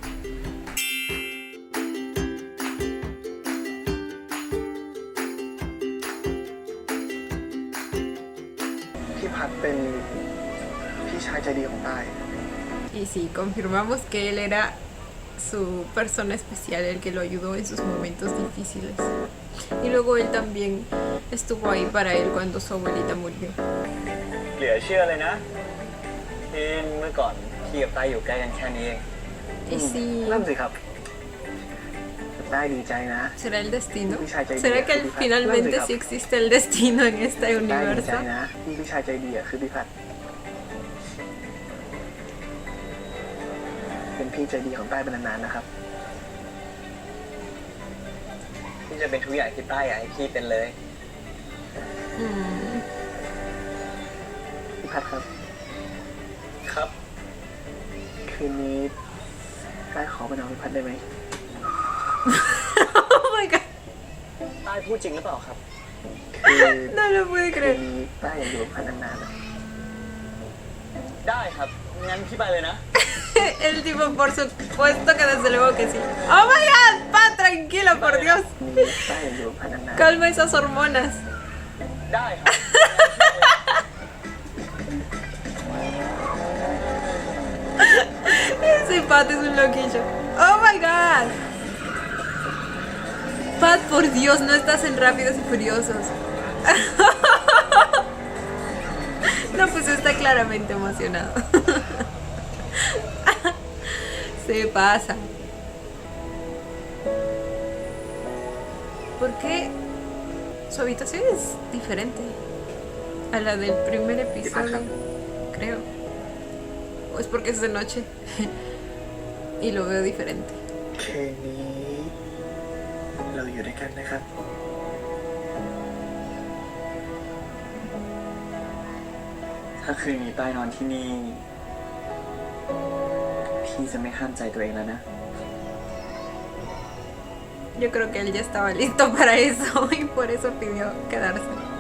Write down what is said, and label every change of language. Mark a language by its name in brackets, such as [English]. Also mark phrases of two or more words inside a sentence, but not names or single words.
[Spanish] Y sí, confirmamos que él era su persona especial, el que lo ayudó en sus momentos difíciles. Y luego él también estuvo ahí para él cuando su abuelita murió. [Thai] เหลือเชื่อเลยนะที่เมื่อก่อนพี่กับต้าอยู่ใกล้กันแค่นี้เอง [Spanish] Y sí, [Thai] นั่นสิครับต้าดีใจนะ [Spanish] ¿será el destino? ¿Será que finalmente sí existe el destino en este [Thai] ต้าดีใจ [Spanish] universo? [Thai] นะที่พี่ชายใจดีคือพี่พัดเป็นพี่ใจดีของต้าเป็นนานๆนะครับพี่จะเป็นทุกอย่างที่ต้าอยากให้พี่เป็นเลย พี่พัดครับครับคืนนี้ต้าขอไปนอนกับพี่พัดได้ไหม [English] Oh my god, [Thai] ต้าพูดจริงหรือเปล่าครับ [Spanish] no lo puedo [Thai] คืน [Spanish] creer. [Thai] นี้ต้าอยากอยู่กับพัดนานๆนะได้ครับงั้นพี่ไปเลยนะ [Spanish] El tipo, por supuesto que desde luego que sí. [English] Oh my god, Pa, [Spanish] tranquilo, por Dios. [Thai] ต้าอยากอยู่กับพัดนาน [Spanish] Calma esas hormonas. [Thai] ได้ครับ [Spanish] Ese Pat es un loquillo. [English] Oh my god. [Spanish] Pat, por Dios, no estás en Rápidos y Furiosos. No, pues está claramente emocionado. Se pasa. ¿Por qué su habitación es diferente a la del primer episodio? Creo. ¿O es porque es de noche? Y lo veo diferente. [Thai] ๆคืนนี้เราอยู่ด้วยกันนะครับ ถ้าคืนนี้ต้านอนที่นี่พี่จะไม่ห้ามใจตัวเองแล้วนะ [Spanish] Yo creo que él ya estaba listo para eso y por eso pidió quedarse.